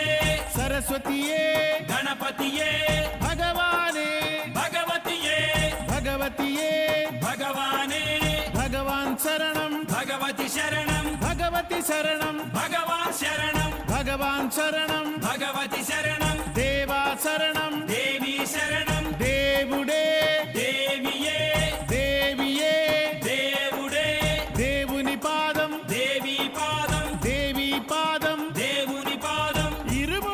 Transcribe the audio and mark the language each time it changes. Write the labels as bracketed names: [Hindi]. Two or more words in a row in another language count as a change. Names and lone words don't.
[Tamil] சரஸ்வதியே கணபதியே பகவானே பகவதியே பகவதியே பகவானே பகவான் சரணம் பகவதி சரணம் பகவதி சரணம் பகவான் சரணம் பகவான் சரணம் [Telugu] భగవతి శరణం దేవా శరణం దేవి శరణం దేవుడే దేవియే దేవియే దేవుడే దేవుని పాదం దేవి పాదం దేవి పాదం దేవుని పాదం